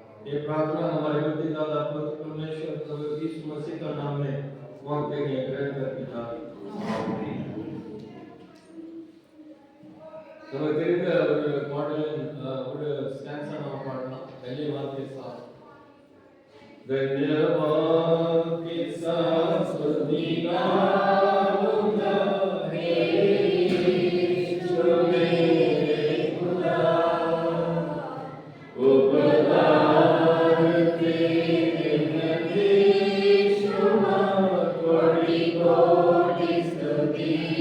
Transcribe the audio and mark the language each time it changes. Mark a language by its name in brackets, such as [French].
[Hindi] ये प्रार्थना हमारे बुद्धि दाता पवित्र परमेश्वर प्रभु यीशु मसीह का नाम में मांगते हैं, ग्रहण कर पिता. [Tamil] நம்ம தெரிந்த ஒரு பாடலின் ஒரு ஸ்டான்ஸா நம்ம பாடலாம். [Hindi] धन्यवाद के साथ धन्यवाद के साथ स्तुति गाऊंगा हे यीशु मेरे खुदा, उपकार तेरे यीशु कोटि कोटि स्तुति.